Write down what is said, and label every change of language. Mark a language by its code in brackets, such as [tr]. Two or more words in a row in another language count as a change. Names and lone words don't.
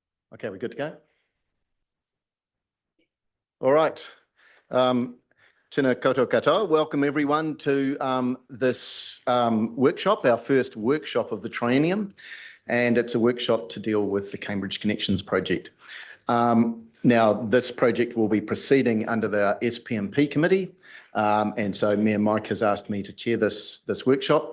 [en] Okay, we're good to go? All right. [mi] Tēnā koutou katoa. [en] Welcome everyone to this workshop, our first workshop of the triennium, and it's a workshop to deal with the Cambridge Connections project. Now, this project will be proceeding under the SPMP committee, and so Mayor Mike has asked me to chair this workshop.